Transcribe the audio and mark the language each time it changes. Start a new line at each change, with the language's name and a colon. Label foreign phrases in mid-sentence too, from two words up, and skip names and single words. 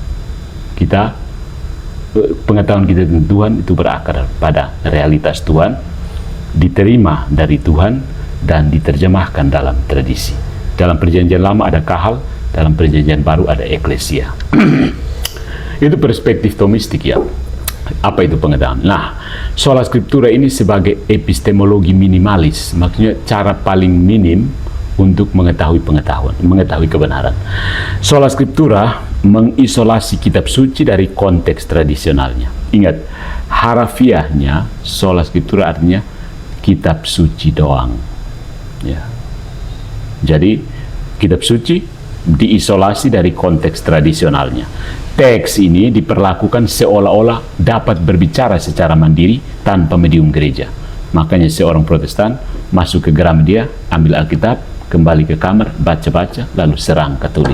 Indonesian: Pengetahuan kita tentang Tuhan itu berakar pada realitas Tuhan, diterima dari Tuhan dan diterjemahkan dalam tradisi. Dalam perjanjian lama ada kahal, dalam perjanjian baru ada eklesia. Itu perspektif Thomistik ya. Apa itu pengetahuan? Nah,
Latin: sola scriptura
Indonesian: ini sebagai epistemologi minimalis, maksudnya cara paling minim untuk mengetahui kebenaran.
Latin: Sola scriptura
Indonesian: mengisolasi kitab suci dari konteks tradisionalnya. Ingat, harafiahnya
Latin: sola scriptura
Indonesian: artinya kitab suci doang. Ya. Jadi kitab suci diisolasi dari konteks tradisionalnya. Teks ini diperlakukan seolah-olah dapat berbicara secara mandiri tanpa medium gereja. Makanya seorang Protestan masuk ke Gramedia, ambil Alkitab, kembali ke kamar, baca-baca, lalu serang Katolik.